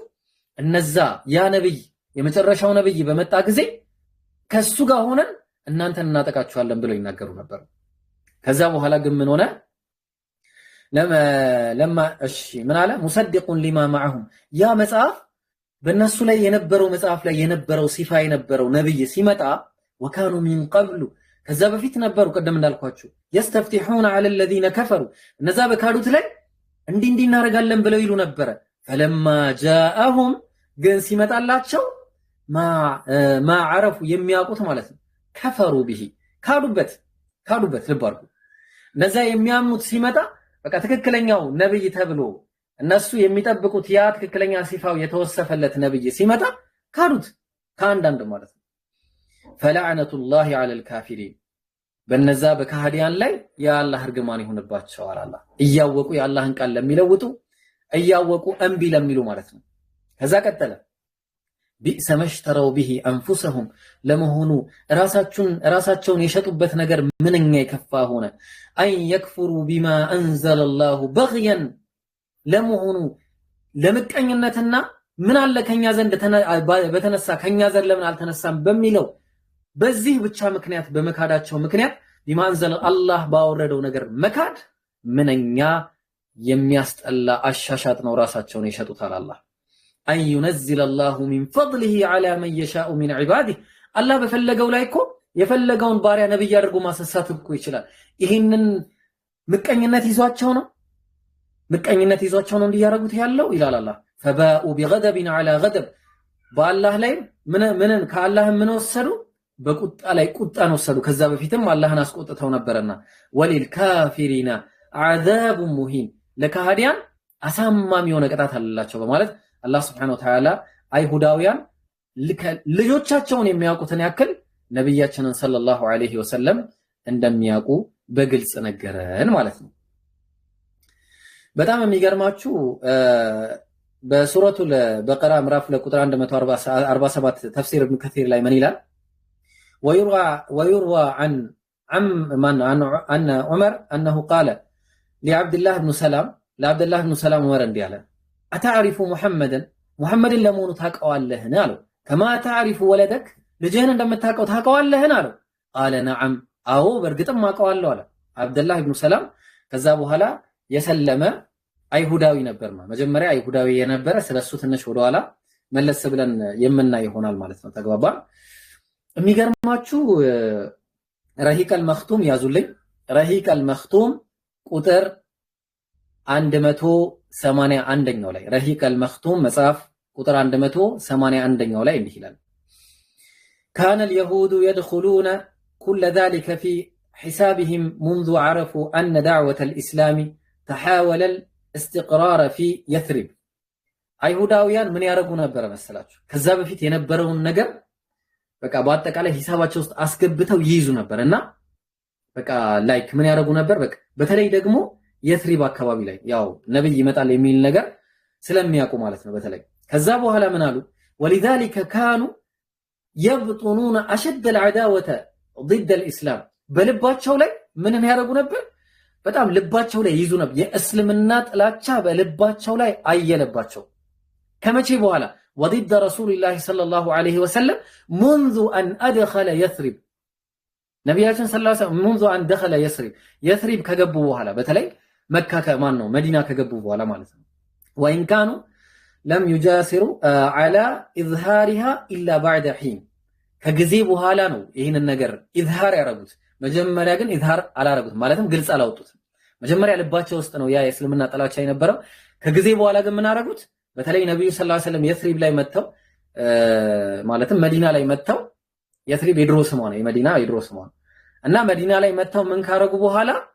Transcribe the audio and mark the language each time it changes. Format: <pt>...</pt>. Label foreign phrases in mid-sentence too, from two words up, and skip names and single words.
<am>እነዛ ያ ነብይ የመጨረሻው ነብይ በመጣ ጊዜ ከሱ ጋር ሆነን እናንተን እናጠቃችኋለን ብለው ይናገሩ ነበር። ከዛ በኋላ ግን ምን ሆነ? ለማ እሺ ምን አለ?</am> <ar>مصدقا لما معهم</ar> <am>ያ መጽሐፍ በእነሱ ላይ የነበረው መጽሐፍ ላይ የነበረው ሲፋ የነበረው ነብይ ሲመጣ</am> <ar>وكانوا من قبل</ar> <am>ከዛ በፊት ነበሩ ቀደም እንዳልኳችሁ</am> <ar>يستفتحون على الذين كفروا</ar> <am>እነዛ በካዱት ላይ እንዲህ እናደርጋለን ብለው ይሉ ነበር።</am> <ar>فلما جاءهم</ar> <am>ግን ሲመጣላቸው ማ عرፉ የሚያውቁት ማለት ነው</am> <ar>كفروا به</ar> <am>ካዱበት ልብ አድርጉ። እነዛ የሚያምኑት ሲመጣ በቃ ትክክለኛው ነብይ ተብሎ እነሱ የሚጠብቁት ያ ትክክለኛ ሲፋው የተወሰፈለት ነብይ ሲመጣ ካዱት ከአንዳንድ ማለት ነው።</am> <ar>فلعنة الله على الكافرين</ar> <am>በነዛ በካህዲያን ላይ የአላህ እርግማን ይሁንባቸው አላህ እያወቁ የአላህን ቃል ለሚለውጡ እያወቁ እንቢ ለሚሉ ማለት ነው። ከዛ ቀጠለ</am> <ar>بئسما اشتروا به انفسهم</ar> <am>ለመሆኑ ራሳቸውን የሸጡበት ነገር ምንኛ የከፋ ሆነ። አይ</am> <ar>يكفروا بما انزل الله بغيا</ar> <am>ለመሆኑ ለምቀኝነትና ምን አለ ከኛ ዘንድ በተነሳ ከኛ ዘንድ ለምን አልተነሳም በሚለው በዚህ ብቻ ምክንያት በመካዳቸው ምክንያት ቢማንዘል አላህ ባወረደው ነገር መካድ ምንኛ የሚያስጠላ አሻሻጥ ነው። ራሳቸውን ይሸጡታል። አላህ አን</am> <ar>ينزل الله من فضله على من يشاء من عباده</ar> <am>አላህ በፈለገው ላይ እኮ የፈለገውን ባሪያ ነብይ አድርጎ ማሰሳት እኮ ይችላል። ይሄንን ምቀኝነት ይዟቸው ነው እንዲያረጉት ያለው ይላል አላህ።</am> <ar>فباءوا بغضب على غضب</ar> <am>በአላህ ላይ ምንን ከአላህ ምን ወሰዱ በቁጣ ላይ ቁጣን ወሰዱ። ከዛ በፊትም አላህን አስቆጥተው ነበርና</am> <ar>وللكافرين عذاب مهين</ar> <am>ለካህዲያን አሳማሚ የሆነ ቅጣት አለላቸው በማለት አላህ</am> <ar>سبحانه وتعالى</ar> <am>አይሁዳውያን ልጆቻቸውን የሚያውቁትን ያክል ነብያችንን</am> <ar>صلى الله عليه وسلم</ar> <am>እንደሚያውቁ በግልጽ ነገረን ማለት ነው። በጣም የሚገርማችሁ በሱረቱል በቀራ ምዕራፍ ለቁጥር 147 ተፍሲር ኢብኑ ከሲር ላይ ምን ይላል?</am> <ar>ويروى عن عمر أنه قال لعبد الله بن سلام عمر</ar> <am>እንዲህ አለ</am> <ar>أتعرف محمد</ar> <am>ለመሆኑ ታውቀዋለህን አለው።</am> <ar>كما تعرف ولدك</ar> <am>ልጅህን እንደምታውቀው ታውቀዋለህን አለው።</am> <ar>قال نعم</ar> <am>አዎ በእርግጥም አውቀዋለሁ አለ አብደላህ ኢብኑ ሰላም። ከዛ በኋላ የሰለመ አይሁዳዊ ነበርማ መጀመሪያ አይሁዳዊ የነበረ ስለሱ ትንሽ ወደኋላ መለስ ብለን የምናይ ይሆናል ማለት ነው። ተግባባ። የሚገርማችሁ ረሂቀል መክቱም ያዙልኝ። ረሂቀል መክቱም ቁጥር 181ኛው ላይ ረሂቀል መክቱም መጽሐፍ ቁጥር 181ኛው ላይ እንዲህ ይላል</am> <ar>كان اليهود يدخلون كل ذلك في حسابهم منذ عرفوا أن دعوة الإسلام تحاول الاستقرار في يثرب</ar> <am>አይሁዳውያን ምን ያረጉ ነበር መሰላችሁ? ከዛ በፊት የነበረውን ነገር በቃ በአጠቃላይ ሂሳባቸው ውስጥ አስገብተው ይይዙ ነበርና በቃ ላይክ ምን ያረጉ ነበር? በቃ በተለይ ደግሞ የትሪብ አካባቢ ላይ ያው ነብይ ይመጣል የሚል ነገር ስለሚያውቁ ማለት ነው። በተለይ ከዛ በኋላ ምን አሉ?</am> <ar>ولذلك كانوا يبطنون اشد العداوه ضد الاسلام</ar> <am>በልባቸው ላይ ምን ያረጉ ነበር? በጣም ልባቸው ላይ ይይዙ ነበር። የእስልምና ጥላቻ በልባቸው ላይ አየለባቸው። ከመቼ በኋላ</am> <ar>وضد رسول الله صلى الله عليه وسلم منذ أن أدخل يثرب</ar> <am>ነብያችን</am> <ar>صلى الله عليه وسلم منذ أن دخل يثرب</ar> <am>ከገቡ በኋላ በተለይ መካ ከማን ነው መዲና ከገቡ በኋላ ማለት ነው።</am> <ar>وإن كانوا لم يجاسروا على إظهارها إلا بعد حين</ar> <am>ከጊዜ በኋላ ነው ይሄንን ነገር ኢዝሃር ያረጉት። መጀመሪያ ግን ኢዝሃር አላረጉት ማለትም ግልጽ አላወጡት። መጀመሪያ ልባቸው ውስጥ ነው ያ የእስልምና ጥላቻ የነበረው። ከጊዜ በኋላ ግን ምን አረጉት? በተለይ ነብዩ</am> <ar>صلى الله عليه وسلم</ar> <am>የትሪብ ላይ መተው ማለትም መዲና ላይ መተው የትሪብ የድሮ ስሟ ነው የመዲና የድሮ ስሟ እና መዲና ላይ መተው ምን ካረጉ በኋላ</am>